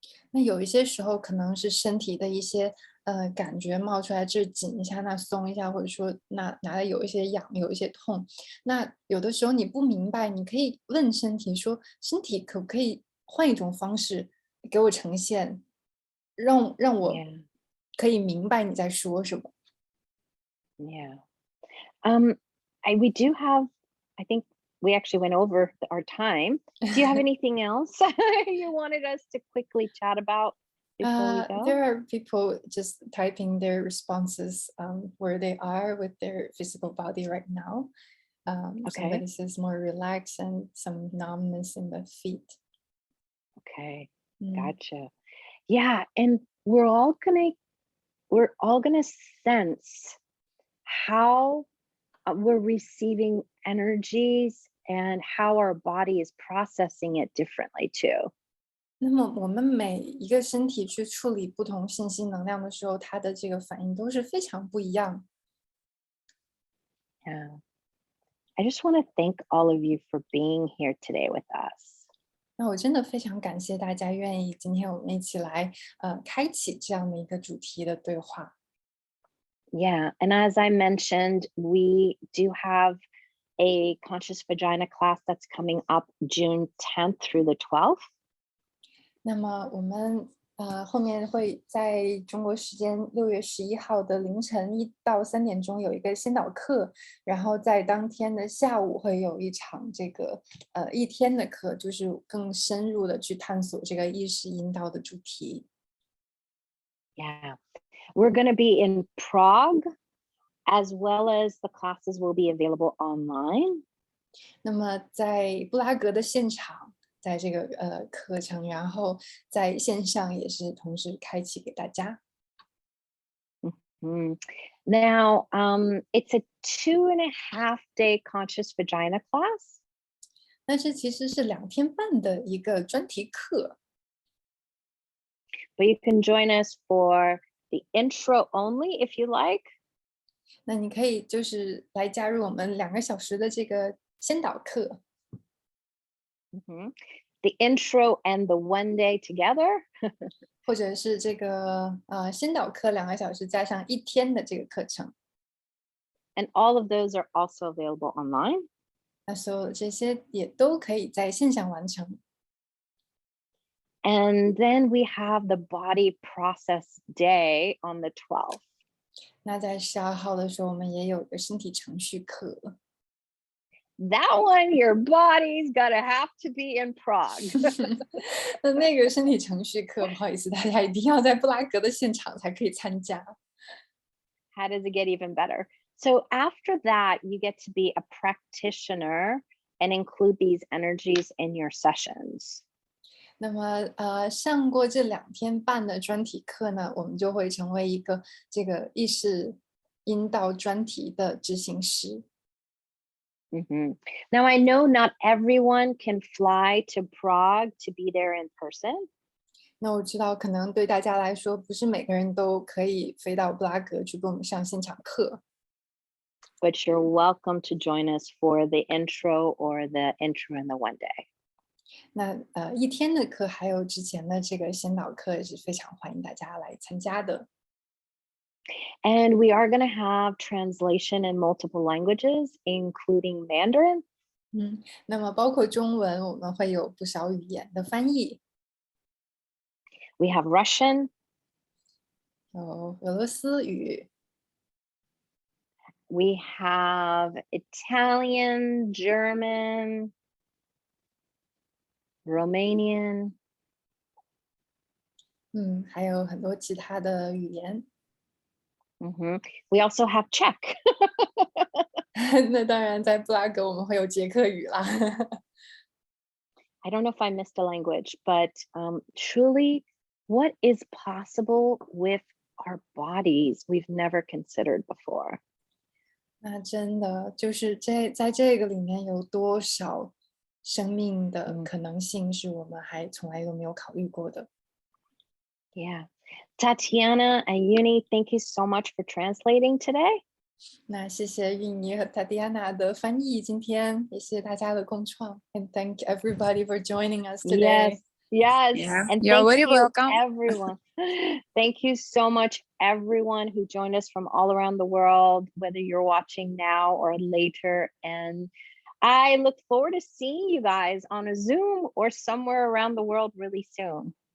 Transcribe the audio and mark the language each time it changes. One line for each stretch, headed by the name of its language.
Chinese: 那有一些时候可能是身体的一些感觉冒出来，这紧一下，那松一下，或者说哪里有一些痒，有一些痛。那有的时候你不明白，你可以问身体说，身体可不可以换一种方式给我呈现，让我 Yeah. 可以明白你在说什么。 Yeah.
English: Um, we do have, I think we actually went over our time. Do you have anything else you wanted us to quickly chat about before we go? There are people just typing their responses where they are with their physical body right now. Okay. Somebody says more relaxed and some numbness in the feet. Okay. Mm. Gotcha. Yeah, and we're all gonna sense how we're receiving energies and how our body is processing it differently too.
Chinese: 那么我们每一个身体去处理不同信息能量的时候，它的这个反应都是非常不一样。 Yeah.
English: I just want to thank all of you for being here today with us.
Chinese: 那我真的非常感谢大家愿意今天我们一起来开启这样的一个主题的对话。
English: Yeah, and as I mentioned, we do have a conscious vagina class that's coming up June 10th through the 12th.
Chinese: 那么我们后面会在中国时间6月11号的凌晨1到3点钟有一个先导课，然后在当天的下午会有一场这个一天的课，就是更深入的去探索这个意识引导的主题。
English: Yeah, we're going to be in Prague, as well as the classes will be available online.
Chinese: 那么在布拉格的现场，在这个课程，然后在线上也是同时开启给大家。 Mhm.
English: Now, it's a 2.5-day conscious vagina class.
Chinese: 那这其实是2天半的一个专题课。
English: But you can join us for the intro only if you like.
Chinese: 那你可以就是来加入我们2个小时的这个先导课，
English: The intro and the 1 day together.
Chinese: 或者是这个先导课2个小时加上1天的这个课程。
English: And all of those are also available online.
Chinese: 那所有这些也都可以在线上完成。
English: And then we have the body process day on the 12th.
Chinese: 那在12号的时候，我们也有一个身体程序课。
English: That one, your body's gotta have to be in Prague.
Chinese: 那个身体程序课，不好意思，大家一定要在布拉格的现场才可以参加。
English: How does it get even better? So after that, you get to be a practitioner and include these energies in your sessions.
Chinese: 那么上过这2天半的专题课呢，我们就会成为一个这个意识引导专题的执行师。
English: Now, I know not everyone can fly to Prague to be there in person.
Chinese: 那我知道，可能对大家来说，不是每个人都可以飞到布拉格去跟我们上现场课。
English: But you're welcome to join us for the intro or the intro in the 1 day.
Chinese: 那1天的课，还有之前的这个先导课，也是非常欢迎大家来参加的。
English: And we are going to have translation in multiple languages, including Mandarin.
Chinese: 那么包括中文，我们会有不少语言的翻译，
English: We have Russian,
Chinese: 有俄罗斯语，
English: we have Italian, German, Romanian,
Chinese: 还有很多其他的语言。
English: We also have Czech.
Chinese: 那当然，在布拉格我们会有捷克语啦。
English: I don't know if I missed a language, but truly, what is possible with our bodies we've never considered before?
Chinese: 那真的就是在这个里面有多少生命的可能性是我们还从来都没有考虑过的。 Yeah.
English: Tatiana and Uni, thank you so much for translating today.
Chinese: 那谢谢韵妮和塔迪安娜的翻译，今天也谢谢大家的共创。
English: And thank everybody for joining us today. Yes. Yeah, And you're thank very you, welcome. everyone. Thank you so much, everyone who joined us from all around the world, whether you're watching now or later. And I look forward to seeing you guys on a Zoom or somewhere around the world really soon.